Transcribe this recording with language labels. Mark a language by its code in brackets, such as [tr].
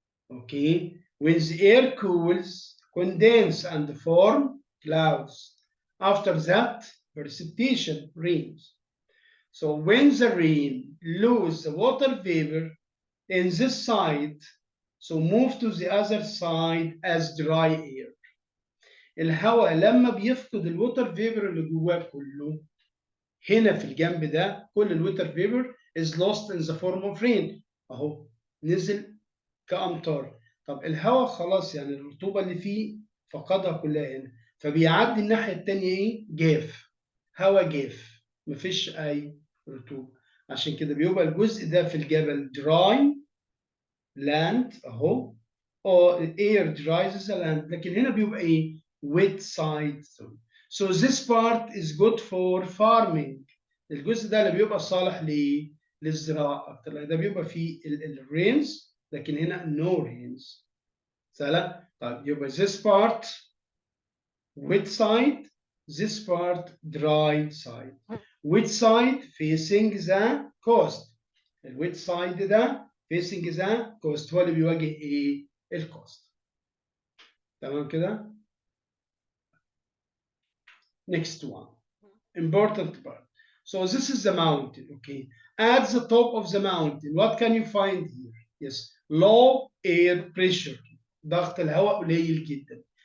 [en] Okay, when the air cools, condense and form clouds. After that, precipitation, rains. So when the rain lose the water vapor in this side, so move to the other side as dry air. [ar] الهواء لما بيفقد الووتر فيبر اللي جواه كله، هنا في الجنب ده كل الووتر فيبر [en] is lost in the form of rain. [ar] اهو نزل كأمطار. طب الهواء خلاص يعني الرطوبة اللي فيه فقدها كلها هنا، فبيعدي الناحية التانية ايه؟ جاف. هواء جاف مفيش أي رطوبة. عشان كده بيبقى الجزء ده في الجبل [en] dry land [ar] اهو، [en] or air dries the land. [ar] لكن هنا بيبقى ايه؟ [en] wet side. So this part is good for farming. [ar] الجزء ده اللي بيبقى صالح للزراعة أكتر، ده بيبقى فيه الرينز، لكن هنا [en] no rains. [ar] سهلة؟ طيب يبقى [en] this part wet side, this part dry side. Wet side facing the coast. [ar] الwet side ده [en] facing the coast [ar] هو اللي بيواجه ايه؟ الكوست. تمام كده؟ [en] Next one. Important part. So this is the mountain, okay? At the top of the mountain, what can you find here? Yes, low air pressure. [ar] ضغط الهواء قليل جدا.